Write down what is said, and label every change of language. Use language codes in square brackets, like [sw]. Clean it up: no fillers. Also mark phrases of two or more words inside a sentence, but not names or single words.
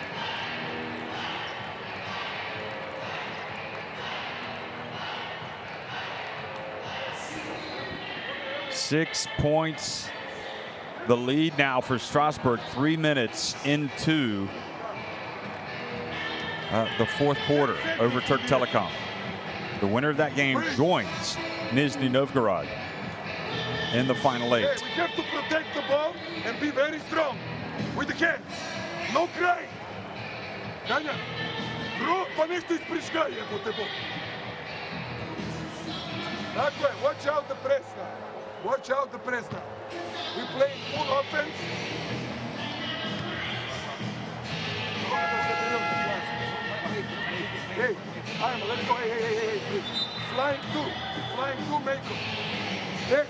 [en] Six points, the lead now for Strasbourg, 3 minutes into the fourth quarter over Turk Telekom. The winner of that game joins Nizhny Novgorod in the final 8. We have to protect the ball and be very strong with the hands. No cry. [hr] Tanja, pa nešto ispričkaj, jebote Bog. Tako je, [en] watch out the press now. Watch out the press now. We play full offense. Hey, Arma, let's go. Hey. Flying two, make them.